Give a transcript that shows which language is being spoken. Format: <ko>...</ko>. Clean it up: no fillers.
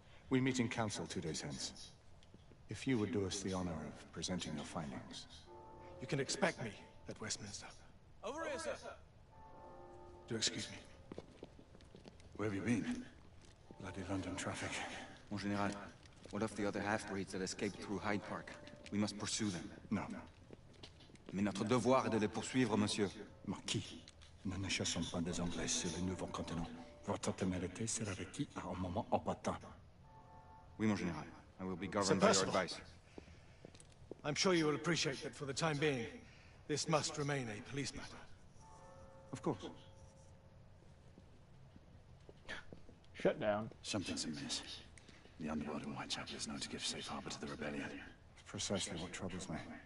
<en>We meet in council 2 days hence. If you would do us the honor of presenting your findings. You can expect me at Westminster. Over here, sir. Do excuse me. Where have you been? Bloody London traffic.</en> <fr>Mon Général,</fr> <en>what of the other half-breeds that escaped through Hyde Park? We must pursue them. No.</en> <fr>Mais notre devoir est de les poursuivre, monsieur. Marquis, nous ne chassons pas des Anglais sur le nouveau continent. Votre témérité sera requise à un moment opportun. Oui, mon Général.</fr> <en>I will be governed by your advice. I'm sure you will appreciate that for the time being, this must remain a police matter. Of course. Shut down. Something's amiss. The underworld in Whitechapel is known to give safe harbor to the rebellion. Precisely what troubles me.</en>